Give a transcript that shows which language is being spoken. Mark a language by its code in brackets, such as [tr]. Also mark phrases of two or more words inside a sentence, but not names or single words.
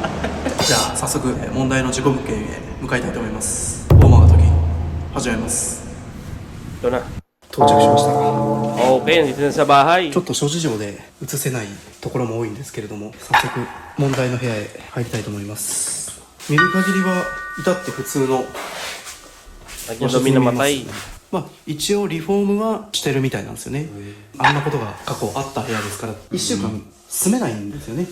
[ja] じゃあ早速問題の事故物件へ向かいたいと思います。大間が時始めます。 [tl] Ito na. [ja] 到着しました。 [tl] Okay, nandito na sa bahay. [ja] ちょっと諸事情で映せないところも多いんですけれども、早速問題の部屋へ入りたいと思います。見る限りは至って普通の [tl] Nagdami namatay. [ja] 一応リフォームはしてるみたいなんですよね。あんなことが過去あった部屋ですから、1週間住めないんですよね。